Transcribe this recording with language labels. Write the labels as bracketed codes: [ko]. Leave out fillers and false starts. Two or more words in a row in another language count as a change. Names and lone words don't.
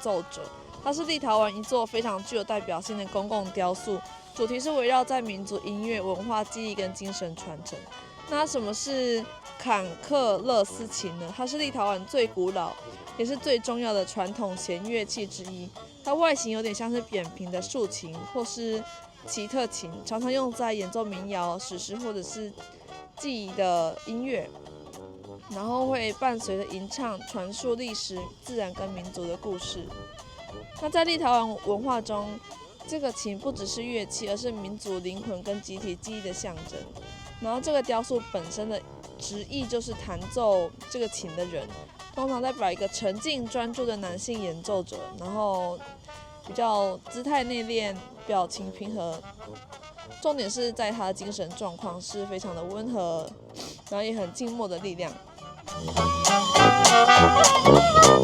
[zh] 奏者，它是立陶宛一座非常具有代表性的公共雕塑，主題是圍繞在民族音樂、文化記憶跟精神傳承。那什麼是坎克勒斯琴呢？它是立陶宛最古老也是最重要的傳統弦樂器之一。它外形有點像是扁平的豎琴或是奇特琴，常常用在演奏民謠、史詩或者是記憶的音樂，然後會伴隨着吟唱傳述歷史、自然跟民族的故事。那在立陶宛文化中，這個琴不只是樂器，而是民族靈魂跟集體記憶的象徵。然後這個雕塑本身的直譯就是彈奏這個琴的人，通常代表一個沉靜專注的男性演奏者，然後比較姿態內斂，表情平和。重點是在他的精神狀況是非常的溫和，然後也很靜默的力量。